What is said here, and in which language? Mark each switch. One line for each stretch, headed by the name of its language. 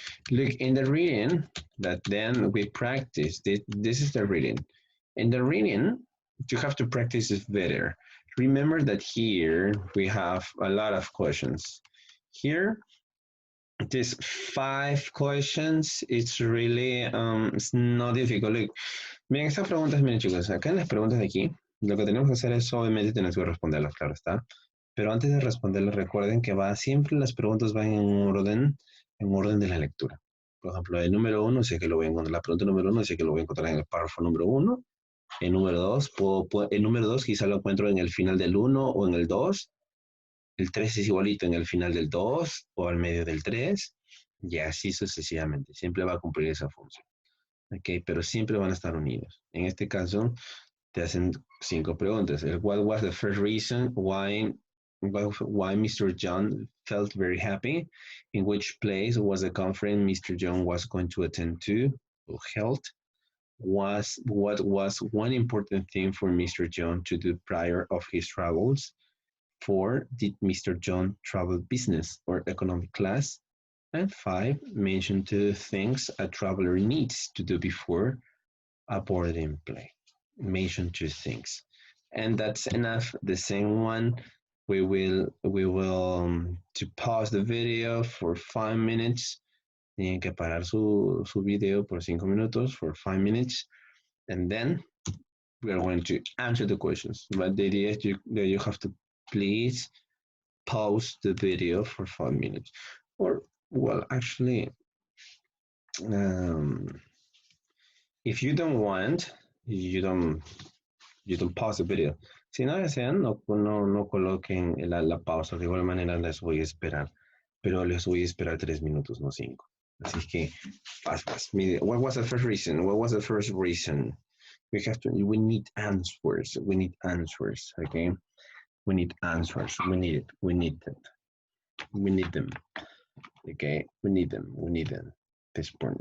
English: Look, in the reading that then we practice, this is the reading. In the reading, you have to practice it better. Remember that here we have a lot of questions. Here, these 5 questions, it's really, it's not difficult.
Spanish: Look, miren, estas preguntas, miren chicos, acá en las preguntas de aquí, lo que tenemos que hacer es obviamente tenemos que responderlas, claro está. Pero antes de responderlas, recuerden que siempre las preguntas van en orden de la lectura. Por ejemplo, el número 1, sé que lo voy a encontrar, la pregunta número 1, sé que lo voy a encontrar en el párrafo número 1. El número 2, el número 2 quizá lo encuentro en el final del 1 o en el 2. El 3 es igualito en el final del 2 o al medio del 3. Y así sucesivamente. Siempre va a cumplir esa función. Ok, pero siempre van a estar unidos. En este caso, te hacen 5 preguntas.
English: What was the first reason why Mr. John felt very happy? In which place was the conference Mr. John was going to attend to or held? What was one important thing for Mr. John to do prior of his travels? 4. Did Mr. John travel business or economic class? And 5. Mention 2 things a traveler needs to do before a boarding plane. Mention 2 things. And that's enough. The same one, we will to pause the video for 5 minutes.
Spanish: Tienen que parar su video por 5 minutos
English: for 5 minutes, and then we are going to answer the questions. But the idea is that you have to please pause the video for 5 minutes, or well, actually, um, if you don't want, you don't pause the video.
Spanish: Si no desean, no coloquen la pausa. De igual manera les voy a esperar, pero les voy a esperar 3 minutos, no 5. Así que, fast.
English: What was the first reason? What was the first reason? We need answers. We need answers, okay? We need answers. We need it. We need them. We need them, okay? We need them. We need them. This point.